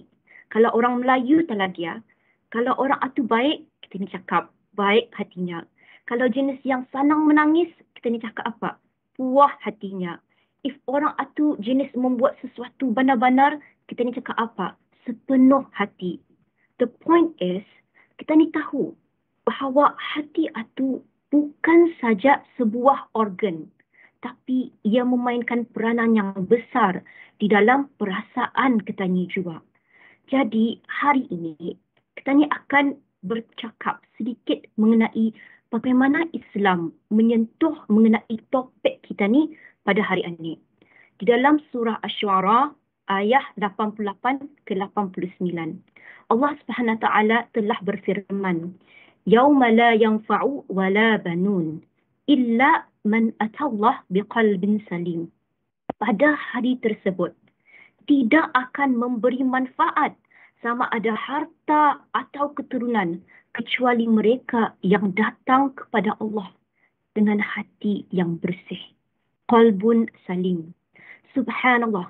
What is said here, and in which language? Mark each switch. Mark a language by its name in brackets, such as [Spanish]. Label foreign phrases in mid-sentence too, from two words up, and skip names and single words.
[Malay] Kalau orang Melayu telah dia, kalau orang atu baik, kita ni cakap baik hatinya. Kalau jenis yang senang menangis, kita ni cakap apa? Puas hatinya. If orang atu jenis membuat sesuatu benar-benar, kita ni cakap apa? Sepenuh hati. [English] The point is, [Malay] kita ni tahu bahawa hati atu bukan saja sebuah organ, tapi ia memainkan peranan yang besar di dalam perasaan kita ni juga. Jadi hari ini kita ni akan bercakap sedikit mengenai bagaimana Islam menyentuh mengenai topik kita ni pada hari ini. Di dalam surah Asy-Syu'ara ayat 88 ke 89. Allah [Arabic] سبحانه وتعالى [Malay] telah berfirman, [Arabic] "يوم لا ينفع ولا بنون إلا من أتى الله بقلب سليم." [Malay] Pada hari tersebut tidak akan memberi manfaat sama ada harta atau keturunan kecuali mereka yang datang kepada Allah dengan hati yang bersih. [Arabic] قلب سليم. [Malay] Subhanallah.